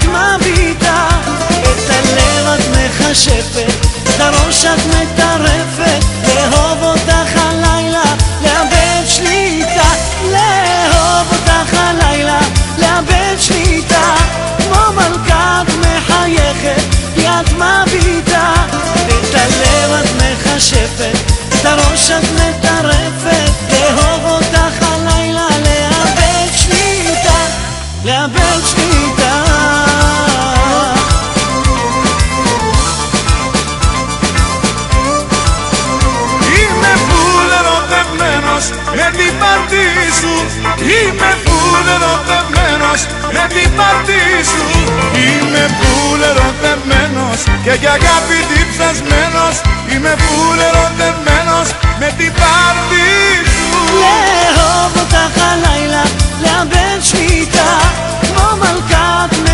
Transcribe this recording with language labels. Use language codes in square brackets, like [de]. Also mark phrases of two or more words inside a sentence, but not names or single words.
[he] מביטה, את הלב את מחשפת, את הראש את מטרפת, לאהוב אותך הלילה, לאבד שליטה, לאהוב אותך הלילה, לאבד שליטה, כמו מלכה את מחייכת, את מביטה, את הלב את מחשפת, את הראש את מטרפת, לאהוב אותך הלילה, לאבד שליטה, לאבד שליטה. [el] Με την πάρτι σου. Είμαι φουλ ερωτευμένος με την πάρτι σου. Είμαι φουλ ερωτευμένος και για αγάπη διψασμένος. Είμαι φουλ ερωτευμένος με την πάρτι σου. [he] לאהוב אותך הלילה, לאבד שליטה, כמו מלכה